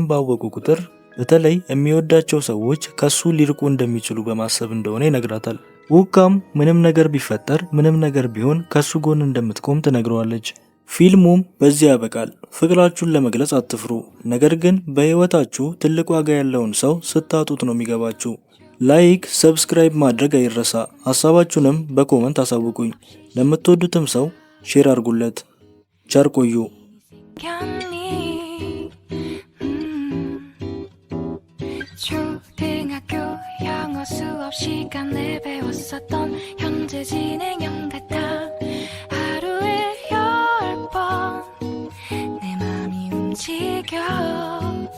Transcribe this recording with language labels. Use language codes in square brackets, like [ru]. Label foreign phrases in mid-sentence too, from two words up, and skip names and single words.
[am] ባወቁ ቁጥር በተለይ የሚወዳቸው ሰዎች ከሱ ሊርቁ እንደሚችሉ በማሰብ እንደሆነ ይነግራታል። ውካም ምንም ነገር ቢፈጠር ምንም ነገር ቢሆን ከሱ ጎን እንደምትቆም ትነግረዋለች። ፊልሙም በዚህ ያበቃል። ፍቅራችሁን ለመግለጽ አትፍሩ፣ ነገር ግን በህይወታችሁ ትልቅ ዋጋ ያለውን ሰው ስታጡት ነው የሚገባችሁ። [en] like, subscribe [am] ማድረግ አይረሳ። ሀሳባችሁንም በኮመንት አሳውቁኝ። ለምትወዱትም ሰው ሼር አድርጉለት። ቸር ቆዩ። [ko] 초등학교 영어 수업 시간에 배웠었던 현재 진행형 같아. 하루에 10번 내 맘이 움직여.